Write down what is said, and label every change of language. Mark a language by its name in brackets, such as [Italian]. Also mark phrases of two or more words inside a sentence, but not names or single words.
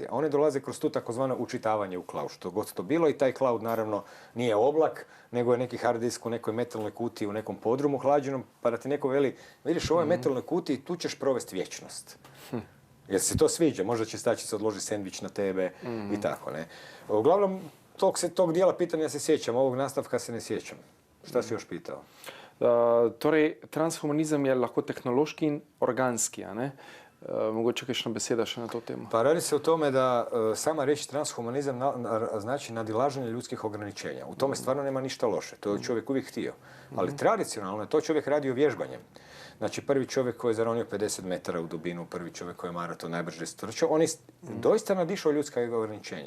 [Croatian] A one dolaze kroz tu takozvano učitavanje u cloud, što god to bilo, i taj cloud naravno nije oblak, nego je neki hard disk u nekoj metalnoj kutiji, u nekom podrumu hlađenom, pa da ti neko veli, vidiš, u ovoj metalnoj kutiji tu ćeš provesti vječnost. Jer se to sviđa, možda će stačica odloži sendvič na tebe i tako, ne. Uglavnom, tog dijela pitanja se sjećam, ovog nastavka se ne sjećam. Šta si još pitao? [Slovenian] Torej, transhumanizem je lahko tehnološki in organski, a ne? Mogoče kakšna beseda še na to temo? [Croatian] Pa radi se o tome da sama riječ transhumanizam znači nadilaženje ljudskih ograničenja. U tome stvarno nema ništa loše. To je čovjek uvijek htio. Ali tradicionalno je to čovjek radio vježbanjem. Znači, prvi čovjek koji je zaronio 50 metara u dubinu, prvi čovjek koji je maraton najbrže strčao, on je doista nadišao ljudska ograničenja.